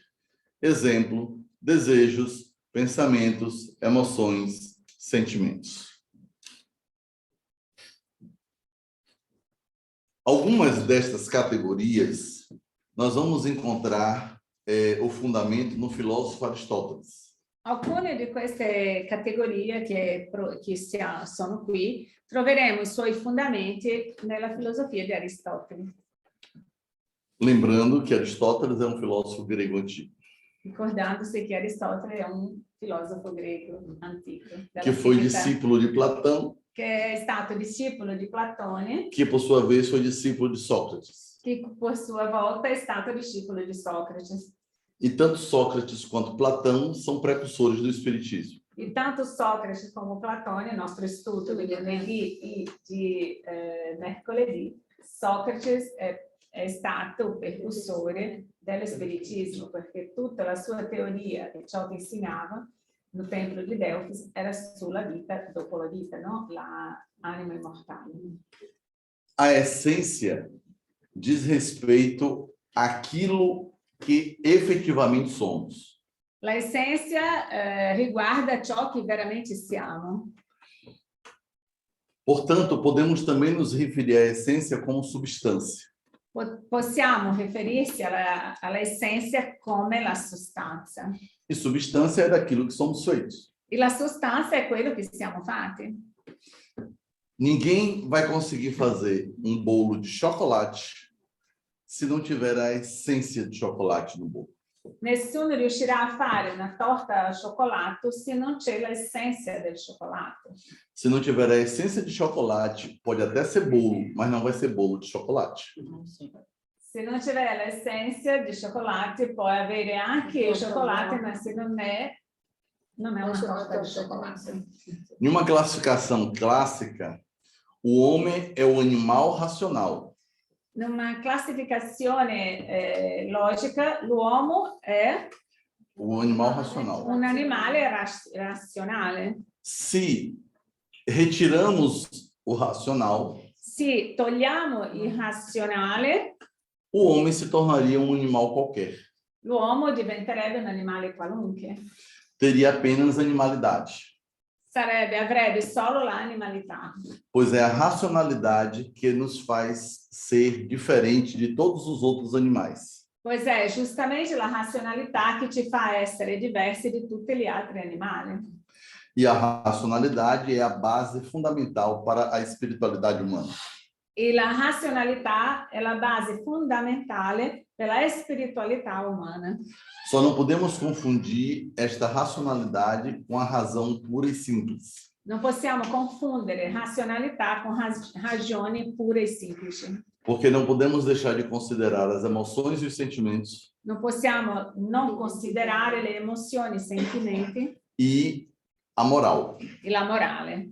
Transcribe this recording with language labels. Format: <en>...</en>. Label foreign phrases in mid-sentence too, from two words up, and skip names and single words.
<pt>Exemplo, desejos, pensamentos, emoções, sentimentos. Algumas destas categorias nós vamos encontrar o fundamento no filósofo Aristóteles.</pt> <it>Alcune di queste categorie che sono qui troveremo i suoi fondamenti nella filosofia di Aristotele.</it> <pt>Lembrando que Aristóteles é um filósofo grego antigo.</pt> <it>Ricordando-se che Aristotele è un filosofo greco antico.</it> <pt>Que foi discípulo de Platão.</pt> <it>Che è stato discepolo di Platone.</it> <pt>Que, por sua vez, foi discípulo de Sócrates.</pt> <it>Che,</it> <pt>por sua</pt> <it>volta, è stato discepolo di Socrate.</it> <pt>E tanto Sócrates quanto Platão são precursores do espiritismo.</pt> <it>E tanto Socrate come Platone, il nostro studio di lunedì e di mercoledì, Socrate è stato il precursore dello spiritismo, perché tutta la sua teoria e ciò che insegnava</it> <pt>no templo</pt> <it>di Delfos era sulla vita dopo la vita, no? La anima immortale.</it> <pt>A essência diz respeito àquilo que efetivamente somos.</pt> <it>La essenza riguarda ciò che veramente siamo.</it> <pt>Portanto, podemos também nos referir à essência como substância.</pt> <it>Possiamo riferirsi alla essenza come la sostanza.</it> <pt>E substância é daquilo que somos feitos.</pt> <it>E la sostanza è quello che siamo fatti.</it> <pt>Ninguém vai conseguir fazer um bolo de chocolate se não tiver a essência de chocolate no bolo.</pt> <it>Nessuno riuscirà a fare una torta al cioccolato se non c'è l'essenza del cioccolato.</it> <pt>Se não tiver a essência de chocolate, pode até ser bolo, mas não vai ser bolo de chocolate.</pt> <it>Se non c'è l'essenza di cioccolato, puoi avere anche il cioccolato, ma se non è una torta di cioccolato.</it> <pt>Em uma classificação clássica, o homem é o animal racional.</pt> <it>In una classificazione logica, l'uomo è</it> <pt>o animal racional.</pt> <it>Un animale razionale.</it> <pt>Se retiramos o racional,</pt> <it>Se togliamo il razionale,</it> <pt>o homem se tornaria um animal qualquer.</pt> <it>l'uomo diventerebbe un animale qualunque.</it> <pt>Teria apenas animalidade,</pt> <it>Avrebbe solo l'animalità,</it> <pt>pois é a racionalidade que nos faz ser diferente de todos os outros animais.</pt> <it>pois è giustamente la razionalità che ci fa essere diversi di tutti gli altri animali.</it> <pt>E a racionalidade é a base fundamental para a espiritualidade humana.</pt> <it>E la razionalità è la base fondamentale per la spiritualità umana.</it> <pt>Só não podemos confundir esta racionalidade com a razão pura e simples.</pt> <it>Non possiamo confondere razionalità con ragioni pure e semplici.</it> <pt>Porque não podemos deixar de considerar as emoções e os sentimentos</pt> <it>Non possiamo non considerare le emozioni, i sentimenti</it> <pt>e a moral,</pt> <it>e la morale,</it>